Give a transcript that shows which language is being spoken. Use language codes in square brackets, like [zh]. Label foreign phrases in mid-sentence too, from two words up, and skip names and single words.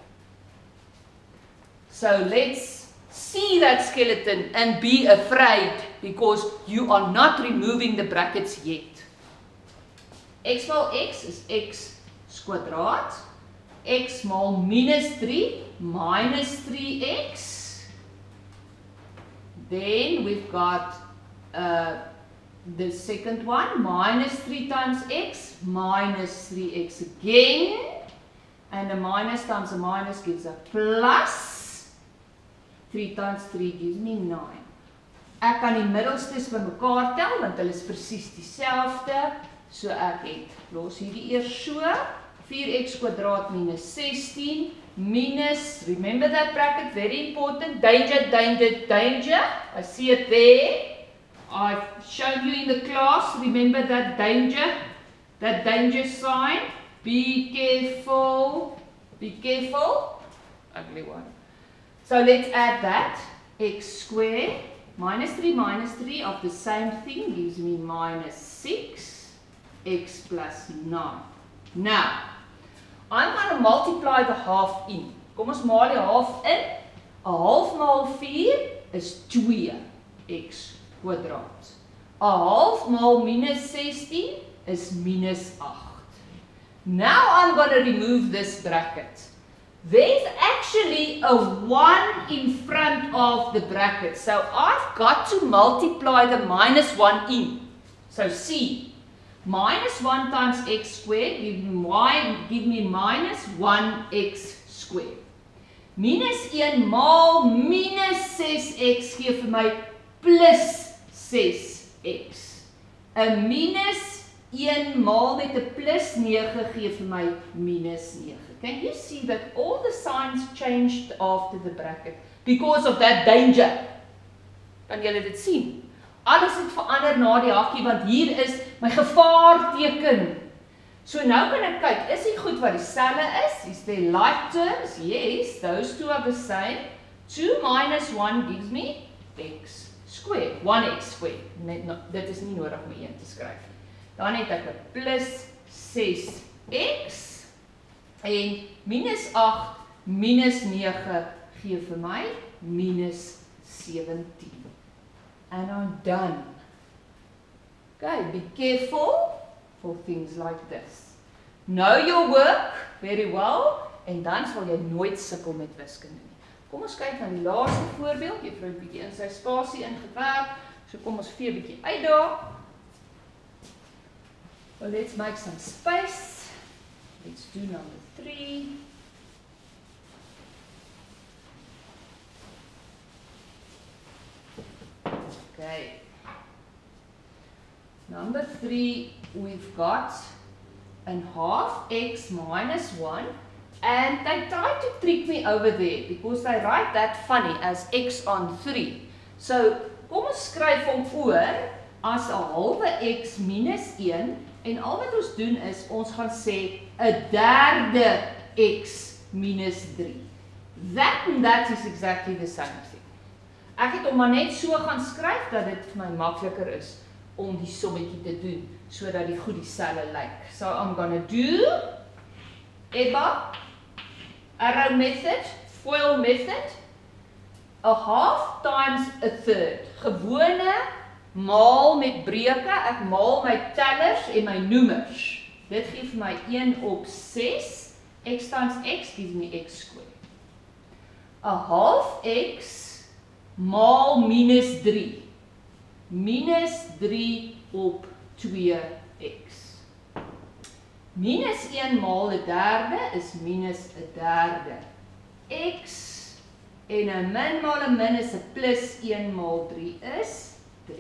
[en] So let's see that skeleton and be afraid because you are not removing the brackets yet. [af] X maal x is x kwadraat. X maal minus 3 minus 3x. [en] Then we've got the second one, minus 3 times x, minus 3x again. And a minus times a minus gives a plus. 3 times 3 gives me 9. [af] Ek kan die middelstes bymekaar tel, want hulle is presies dieselfde. So ek het, los hierdie eers so, 4x kwadraat minus 16 minus, [en] remember that bracket, very important, danger, danger, danger. I see it there. I've shown you in the class, remember that danger sign. Be careful, ugly one. So let's add that, x squared minus 3 of the same thing gives me minus 6, x plus 9. Now, I'm going to multiply the half in. [af] Kom ons maal die half in. 'n half maal 4 is 2x kwadraat. 'n half maal minus 16 is minus 8. [en] Now I'm going to remove this bracket. There's actually a 1 in front of the bracket. So I've got to multiply the minus 1 in. So see, minus 1 times x squared give me minus 1x squared. [af] Minus 1 maal minus 6x gee vir my plus 6x. 'n minus 1 maal met 'n plus 9 gee vir my minus 9. [en] Can you see that all the signs changed after the bracket because of that danger? [af] Kan julle dit sien? Alles het verander na die hakkie want hier is my gevaarteken. So nou kan ek kyk, is die goed wat dieselfde is? [en] Is there like terms? Yes, those two are the same. 2 minus 1 gives me x squared, 1x squared. [af] Dit is nie nodig om 1 te skryf. Dan het ek 'n plus 6x. En minus 8 minus 9 gee vir my minus 17. [en] And I'm done. Okay, be careful for things like this. Know your work very well, [af] en dan sal jy nooit sukkel met wiskunde nie. Kom ons kyk na die laaste voorbeeld. Juffrou het 'n bietjie in sy spasie ingewerk. So kom ons vee 'n bietjie uit daar. [en] Well, let's make some space. Let's do number 3. Okay. Number 3, we've got an half x minus 1. And they tried to trick me over there because they write that funny as x on 3. So, [af] kom ons skryf hom oor as 'n halwe x minus 1. En al wat ons doen is, ons gaan sê 'n derde x minus 3. [en] That and that is exactly the same thing. [af] Ek het hom maar net so gaan skryf, dat dit vir my makliker is, om die sommetjie te doen, sodat die goed dieselfde lyk. [en] So I'm gonna do, EBA, arrow method, FOIL method, a half times a third. [af] Gewone, maal met breuke, ek maal my tellers en my noemers. Dit gee vir my 1 op 6, [en] x times x gives me x squared. A half [af] x maal minus 3. Minus 3 op 2x. Minus 1 maal 'n derde is minus 'n derde. X en 'n min maal 'n min is 'n plus 1 maal 3 is 3.